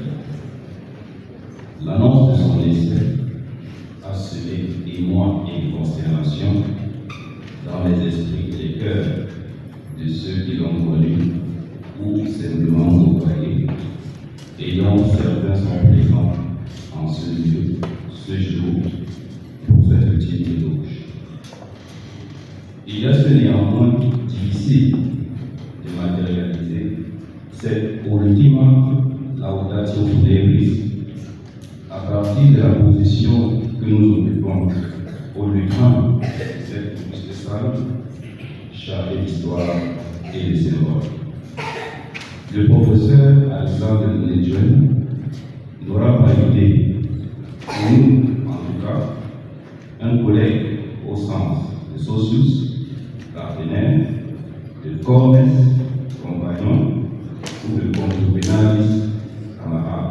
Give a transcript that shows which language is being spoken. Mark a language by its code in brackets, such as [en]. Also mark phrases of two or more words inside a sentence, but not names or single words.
[fr] L'annonce de son décès a semé émoi et consternation dans les esprits et les cœurs de ceux qui l'ont connu ou simplement côtoyé, et dont certains sont présents en ce lieu, ce jour, pour cette petite éloge. Il reste néanmoins difficile de matérialiser cette [la] ultima laudatio funeris [fr] à partir de la position que nous occupons au lutrin de cette auguste salle chargée d'histoire et de symboles. Le professeur Alexandre Deletuen n'aura pas été, pour nous en tout cas, un collègue au sens de socius, partenaire, de comes, compagnon ou de conjuvenalis, camarade.